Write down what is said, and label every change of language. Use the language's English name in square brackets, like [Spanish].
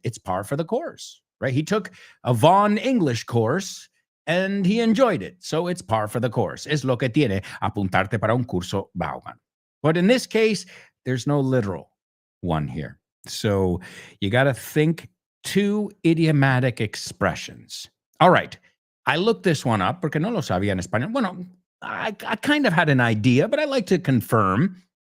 [English] It's par for the course, right? He took a Vaughn English course and he enjoyed it. So it's par for the course. [Spanish] Es lo que tiene apuntarte para un curso Vaughan. [English] But in this case, there's no literal one here. So you got to think two idiomatic expressions. All right. I looked this one up [Spanish] porque no lo sabía en español. Bueno, [English] I kind of had an idea, but I like to confirm